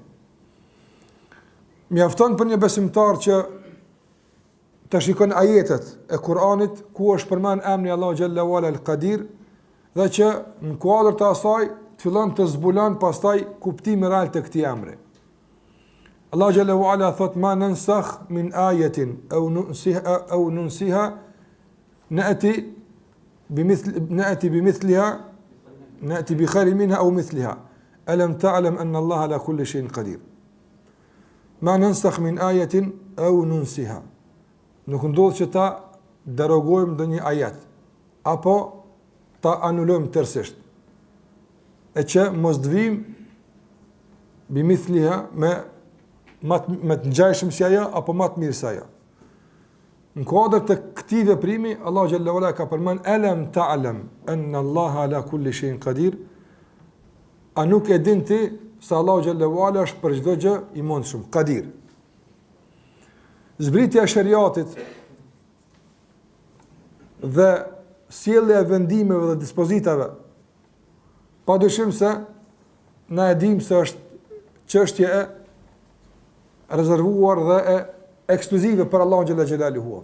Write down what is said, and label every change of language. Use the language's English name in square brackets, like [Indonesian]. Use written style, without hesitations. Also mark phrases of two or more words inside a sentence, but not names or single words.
[Albanian] Mjafton për një besimtar që të shikon ajetet e Kur'anit ku është përmend emri Allahu [Arabic] جل وعلا [Albanian] El Qadir dhe që në kuadër të asaj të fillon të zbulon pastaj kuptimi real të këtij emri. [Arabic] Allahu جل وعلا thot ما ننسخ من آية أو ننسها نأت بمثلها نأت بخير منها أو مثلها ألم تعلم أن الله على كل شيء قدير. ما ننسخ من آية أو ننسها. [Albanian] Nuk ndodh që ta derogojmë ndonjë ajet apo ta anulojmë tërësisht. E që mos të vim bimithliha me të ngjajshëm si ajo apo më të mirë se ajo. Në kuadër të këtij veprimi, Allahu [Arabic] جل وعلا [Albanian] ka përmend [Arabic] ألم تعلم أن الله على كل شيء قدير. [Albanian] A nuk e din ti se Allahu [Arabic] جل وعلا [Albanian] është për çdo gjë i mundshëm, qadir. Zbritja e shariatit dhe sjellja e vendimeve dhe dispozitave, padyshim se na e dim se është çështje e rezervuar dhe e ekskluzive për Allahun [Arabic] جل جلاله.